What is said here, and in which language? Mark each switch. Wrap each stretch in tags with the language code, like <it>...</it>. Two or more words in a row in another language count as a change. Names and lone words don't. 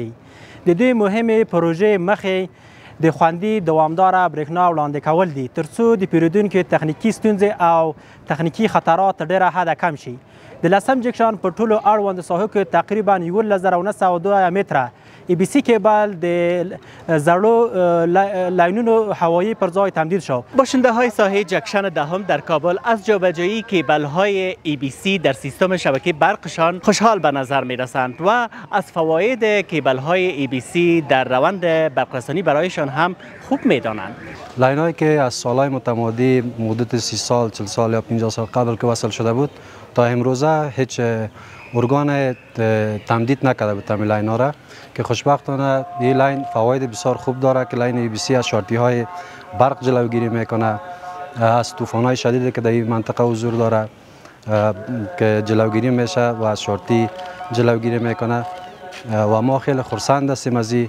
<ps>د دې مهمې پروژې مخې د خوندي دوامداره برېښنا وړاندې کول دي ترڅو د پیرودونکو تخنیکي ستونزې او تخنیکي خطرات ډېره حده کم شي. د لسم جنکشن په ټولو اړوندو ساحو کې تقریبا 11902 متره ای بی سی کیبل د زړو لاینونو هوایی پر ځای</ps> <fa>تمدید شد. باشنده های ساحه جکشن دهم در کابل از جابجایی کیبل های ای بی سی در سیستم شبکه برقشان خوشحال به نظر می رسند و از فواید کیبل های ای بی سی در روند برقرسانی برایشان هم خوب می دانند. لاین هایی که از سالهای متمادی مدت 30 سال 40 سال یا 50 سال قبل که وصل شده بود تا امروزه هیچ ارگان تمدید نکرده بود تمام لاین ها را که خوشبختانه این لاین فواید بسیار خوب داره که لاین ای بی سی از شارتی های برق جلوگیری میکنه، از طوفان های شدیدی که در این منطقه حضور داره که جلوگیری میشه و از شارتی جلوگیری میکنه و ما خیلی خرسند هستیم از این.</fa>